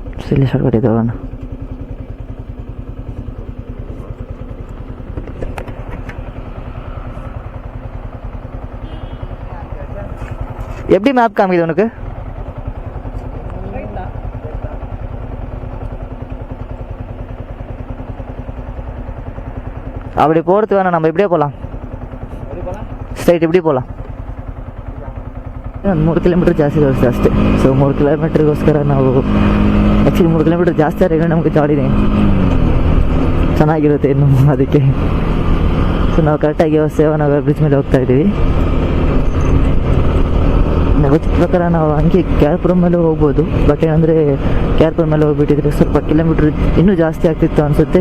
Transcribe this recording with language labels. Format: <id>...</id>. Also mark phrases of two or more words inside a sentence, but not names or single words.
<kn>ಇಲ್ಲಿ ಸ್ಟಾರ್ಟ್ ಮಾಡಿದ್ದು ಅವನು.</kn> <ta>எப்படி மேப் காமிக்குது உனக்கு? அப்படி போகிறது வேணாம், நம்ம இப்படியே போகலாம். ಸ್ಟ್ರೈಟ್ இப்படி போகலாம்.</ta> <kn>ಒಂದು 3 ಕಿಲೋಮೀಟ್ರ್ ಜಾಸ್ತಿ ತೋರಿಸ್ತು ಅಷ್ಟೇ. ಸೊ 3 ಕಿಲೋಮೀಟ್ರಿಗೋಸ್ಕರ ನಾವು ಆ್ಯಕ್ಚುಲಿ 3 ಕಿಲೋಮೀಟ್ರ್ ಜಾಸ್ತಿ ಆದರೆ ನಮಗೆ ಗಾಡಿನೇ ಚೆನ್ನಾಗಿರುತ್ತೆ ಇನ್ನು ಅದಕ್ಕೆ. ಸೊ ನಾವು ಕರೆಕ್ಟಾಗಿ 7 ಅವರ್ ಬ್ರಿಡ್ಜ್ ಮೇಲೆ ಹೋಗ್ತಾ ಇದ್ದೀವಿ. ಗೊತ್ತಿದ್ದ ಪ್ರಕಾರ ನಾವು ಹಂಗೆ ಕ್ಯಾರ್ಪುರ ಮೇಲೆ ಹೋಗ್ಬೋದು, ಬಟ್ ಏನಂದರೆ ಕ್ಯಾರ್ಪುರ ಮೇಲೆ ಹೋಗ್ಬಿಟ್ಟಿದ್ರೆ ಸ್ವಲ್ಪ ಕಿಲೋಮೀಟ್ರ್ ಇನ್ನೂ ಜಾಸ್ತಿ ಆಗ್ತಿತ್ತು ಅನಿಸುತ್ತೆ.</kn>